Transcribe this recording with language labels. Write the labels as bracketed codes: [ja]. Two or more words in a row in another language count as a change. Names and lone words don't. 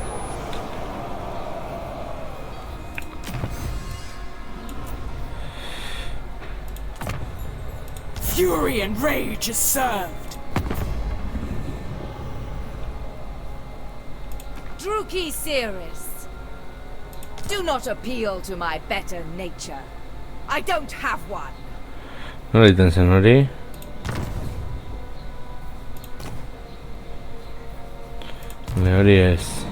[en] Fury and rage is served! Druki Cirrus, do not appeal to my better nature. I don't have one. [eu] Nola egiten zen hori? Hori ez.